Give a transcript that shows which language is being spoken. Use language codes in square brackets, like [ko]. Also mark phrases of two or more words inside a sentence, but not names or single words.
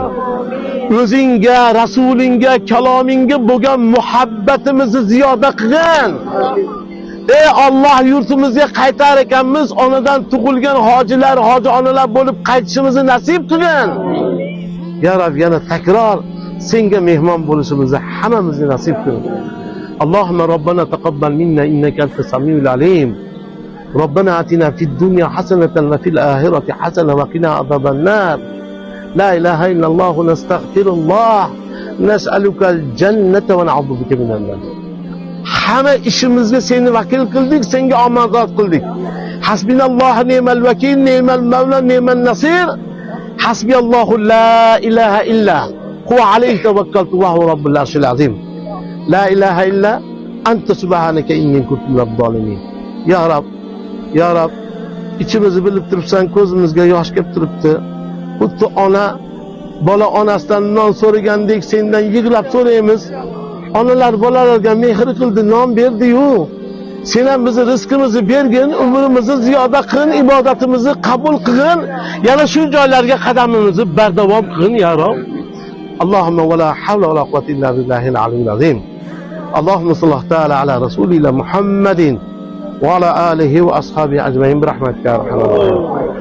[uz] O'zingga, rasulingga, kalomingga bo'lgan muhabbatimizni ziyoda qilgin. Ey Allah, yurtimizga qaytar ekanmiz, onadan tug'ilgan hojilar, hoji onalar bo'lib qaytishimizni nasib qilgin. Ya Rab, yana takror senga mehmon bo'lishimizni hammamizga nasib qil. [ar] اللهم ربنا تقبل منا إنك أنت السميع العليم. ربنا آتنا في الدنيا حسنة وفي الآخرة حسنة وقنا عذاب النار. لا إله إلا الله نستغفر الله نسألك الجنة ونعوذ بك من النار. [uz] Hamma ishimizga seni vakil qildik, senga omonat qildik. [ar] حسبنا الله نعم الوكيل نعم المولى نعم النصير. حسبي الله لا إله إلا هو عليه توكلت وهو رب العرش العظيم. لا إله إلا أنت سبحانك إني كنت من الظالمين. [uz] Ya Rab, ya Rab, içimizni bilib turibsan, ko'zimizga yosh kelib turibdi. Xuddi ona bola onasidan non so'ragandek sendan yig'lab so'raymiz. Onalar bolalarga mehr qildi, non berdi-yu. Sen ham bizni rizqimizni bergin, umrimizni ziyoda qilgin, ibodatimizni qabul qilgin. Yana shu joylarga qadamimizni bardavom qilgin ya Rob. [ar] اللهم ولا حول ولا قوة إلا بالله العلي العظيم. اللهم صل تعالى على رسولنا محمد وعلى آله وأصحابه أجمعين برحمتك يا أرحم الراحمين.